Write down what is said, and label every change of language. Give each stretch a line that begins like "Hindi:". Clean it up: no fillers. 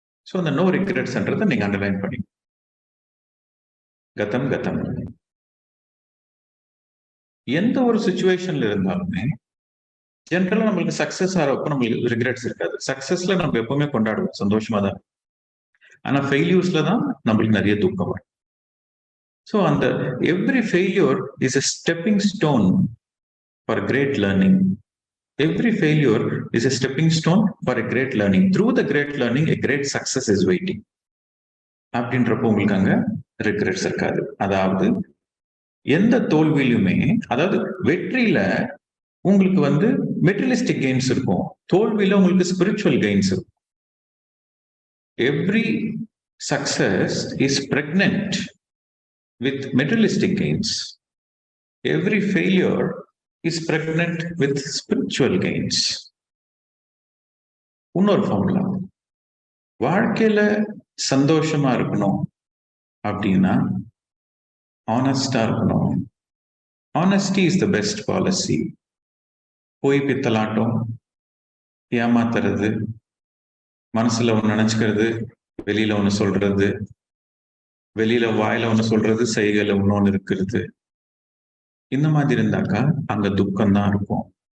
Tamil: So அந்த no ரிக்ரெட்ஸ்ன்றதை நீங்க underline பண்ணி, கதம் கதம். எந்த ஒரு சுச்சுவேஷன்ல இருந்தாலுமே ஜென்ரலா நம்மளுக்கு சக்சஸ் ஆகிறப்ப நம்மளுக்கு ரிக்ரெட்ஸ் இருக்காது. சக்சஸ்ல நம்ம எப்பவுமே கொண்டாடுவோம், சந்தோஷமா தான். ஆனா ஃபெயில்யூர்ஸ்ல தான் நம்மளுக்கு நிறைய துக்கம் வரும். ஸோ அந்த
English: Every failure is a stepping stone for a great learning. Every failure is a stepping stone for a great learning. Through the great learning, a great success is waiting.
Tamil: அப்படின்றப்போ உங்களுக்கு அங்க ரிக்ரெட்ஸ் இருக்காது. அதாவது எந்த தோல்வியிலுமே, அதாவது வெற்றியில உங்களுக்கு materialistic gains இருக்கும், தோல்வியில உங்களுக்கு ஸ்பிரிச்சுவல் கெயின்ஸ் இருக்கும்.
English: Every success is pregnant with materialistic gains. Every failure is pregnant with spiritual gains.
Tamil: இன்னொரு ஃபார்முலா, வாழ்க்கையில சந்தோஷமா இருக்கணும் அப்படின்னா ஆனஸ்டா இருக்கணும்.
English: Honesty is the best policy.
Tamil: போய் பித்தலாட்டம், ஏமாத்துறது, மனசுல ஒண்ணு நினைச்சுக்கிறது, வெளியில ஒண்ணு சொல்றது, வெளியில வாயில ஒண்ணு சொல்றது, செய்கையில இன்னொன்னு இருக்கிறது, இந்த மாதிரி இருந்தாக்கா அங்க துக்கம் தான் இருக்கும்.